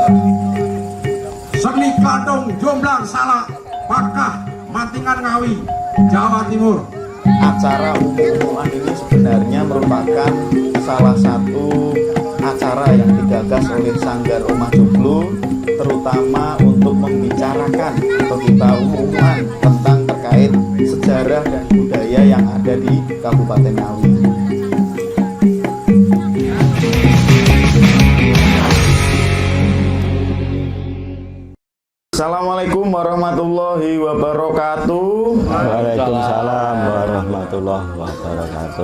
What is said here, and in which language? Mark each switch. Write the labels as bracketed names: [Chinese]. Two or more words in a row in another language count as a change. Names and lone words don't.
[Indonesian] Seni Klandung Jomblang Salak Pakah Mantingan Ngawi, Jawa Timur. Acara umum-umuman ini sebenarnya merupakan salah satu acara yang digagas oleh Sanggar Omah Joglo, terutama untuk membicarakan atau kita umuman tentang terkait sejarah dan budaya yang ada di Kabupaten Ngawi. [Arabic] السلام عليكم ورحمة الله وبركاته. وعليكم السلام ورحمة الله وبركاته.